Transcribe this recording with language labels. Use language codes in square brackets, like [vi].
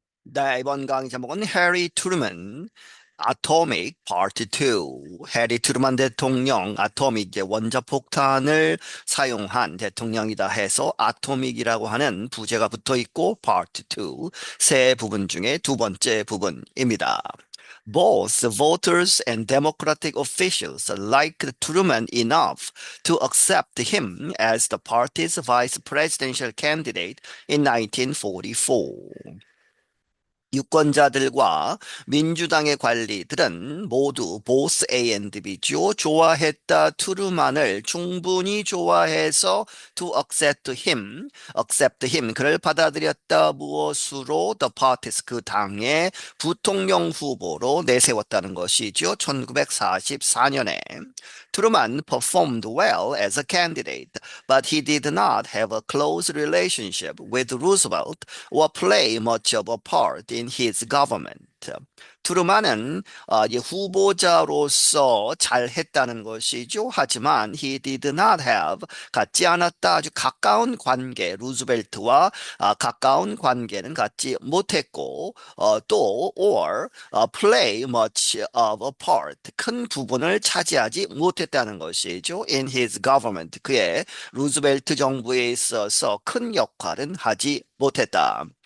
[ko] 네, 이번 강의 제목은 해리 트루먼 아토믹 파트 2. 해리 트루먼 대통령 아토믹의 원자폭탄을 사용한 대통령이다 해서 아토믹이라고 하는 부제가 붙어 있고 파트 2 세 부분 중에 두 번째 부분입니다. [en] Both the voters and democratic officials liked Truman enough to accept him as the party's vice presidential candidate in 1944. [ko] 유권자들과 민주당의 관리들은 모두 보스 [en] A and B [ko] 죠. 좋아했다. 트루만을 충분히 좋아해서 [en] to accept him, [ko] 그를 받아들였다. 무엇으로? [en] The parties, [ko] 그 당의 부통령 후보로 내세웠다는 것이죠. 1944년에. [en] 트루만 performed well as a candidate, but he did not have a close relationship with Roosevelt or play much of a part in his government. [ko] 트루만은 이 후보자로서 잘했다는 것이죠. 하지만 [en] he did not have, [ko] 갖지 않았다. 아주 가까운 관계, 루즈벨트와 가까운 관계는 갖지 못했고 또 [en] or play much of a part, [ko] 큰 부분을 차지하지 못했다는 것이죠. [en] In his government, [ko] 그의 루즈벨트 정부에 있어서 큰 역할은 하지 못했다.